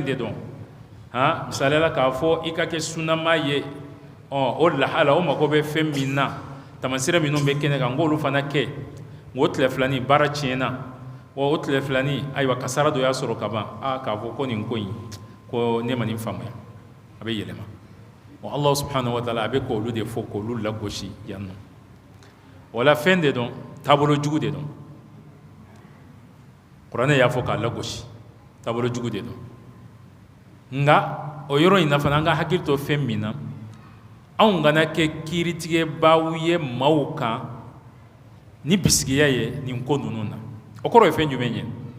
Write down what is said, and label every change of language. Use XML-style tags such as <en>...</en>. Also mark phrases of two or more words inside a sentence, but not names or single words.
<bm>de dɔn misaliyala k'a fɔ i ka kɛ sunama ye o lahala o mago bɛ fɛn min na tamasira minnu bɛ kɛnɛ kan n k'olu fana kɛ o tile filanin baara tiɲɛna o tile filanin ayiwa kasara dɔ y'a sɔrɔ ka ban k'a fɔ ko nin ko in ko ne ma nin faamuya a bɛ yɛlɛma</bm> <ar>الله سبحانه وتعالى</ar> <bm>a bɛ k'olu de fɔ k'olu lagosi yan nɔ wala fɛn de dɔn taabolo jugu de dɔn kuranɛ y'a fɔ k'a lagosi taabolo jugu de dɔn nka o yɔrɔ in na fana an ka hakili to fɛn min na anw kana kɛ kiiritigɛbaaw ye maaw kan ni bisigiya ye nin ko ninnu na o kɔrɔ ye fɛn jumɛn ye</bm>